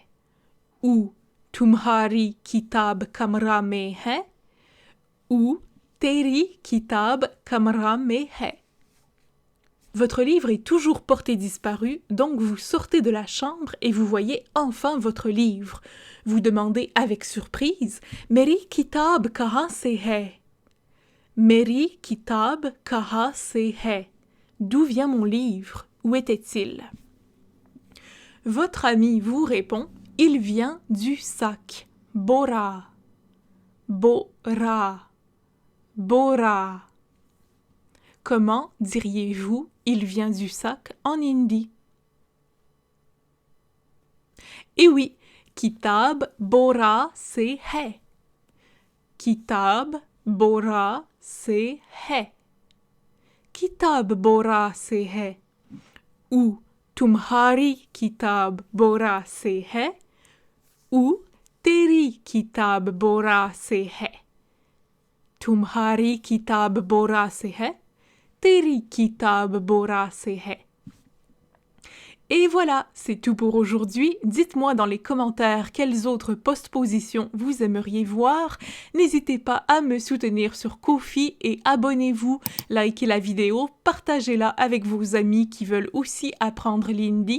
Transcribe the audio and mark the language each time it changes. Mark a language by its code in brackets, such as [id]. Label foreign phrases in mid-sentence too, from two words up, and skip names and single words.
[hi] Ou तुम्हारी किताब कमरा में है. Ou तेरी किताब कमरा में है. [fr] Votre livre est toujours porté disparu, donc vous sortez de la chambre et vous voyez enfin votre livre. Vous demandez avec surprise « [hi] मेरी किताब कहाँ से है? » मेरी किताब कहाँ से है? [fr] D'où vient mon livre? Où était-il? Votre ami vous répond « Il vient du sac. [hi] Bora. Bora. Bora. [fr] » Comment diriez-vous « Il vient du sac » en hindi? Et oui, [hi] किताब बोरा से है. किताब बोरा से है. किताब बोरा से है. Ou तुम्हारी किताब बोरा से है. Ou तेरी किताब बोरा से है. तुम्हारी किताब बोरा से है. तेरी किताब बोरा से है. [fr] Et voilà, c'est tout pour aujourd'hui. Dites-moi dans les commentaires quelles autres postpositions vous aimeriez voir. N'hésitez pas à me soutenir sur Ko-fi et abonnez-vous, likez la vidéo, partagez-la avec vos amis qui veulent aussi apprendre l'hindi.